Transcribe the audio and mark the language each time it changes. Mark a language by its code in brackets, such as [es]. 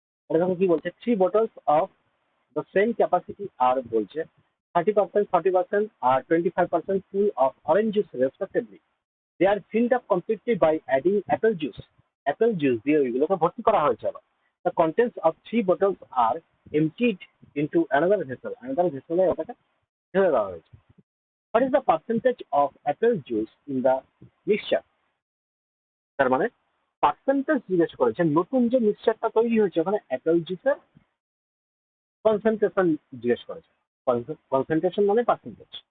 [bn] এটা দেখো কি বলছে [en] 3 bottles of the same capacity are বলছে 30%, 40% আর 25% full of orange juice respectively. They are filled up completely by adding apple juice. [bn] Apple juice দিয়ে ওইগুলোকে ভর্তি করা হয়েছে আবার। [en] The contents of 3 bottles are emptied into another vessel. [bn] Another vessel এ ওটাকে ঢেলে দেওয়া হয়েছে। [en] What is the percentage of apple juice in the mixture? [bn] তার মানে পার্সেন্টেজ জিজ্ঞেস করেছে, নতুন যে মিক্সচারটা তৈরি হয়েছে ওখানে অ্যাপেল জুসের কনসেন্ট্রেশন জিজ্ঞেস করেছে। কনসেন্ট্রেশন মানে পার্সেন্টেজ।